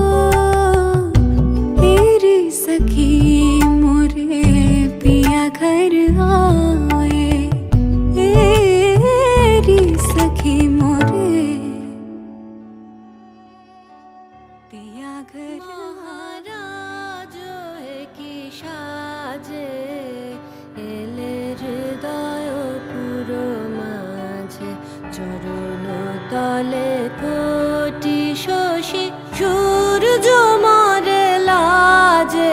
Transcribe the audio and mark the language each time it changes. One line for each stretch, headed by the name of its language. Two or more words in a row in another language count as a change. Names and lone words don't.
Hindi: तेरी सखी मोरे पिया घर आए, तेरी सखी मोरे पिया घर।
Bangla: মহারাজ কি সাজে এলে হৃদয় পুরো মাঝে, চরণ তলে কোটি শশী সূর্য মারে লাজে।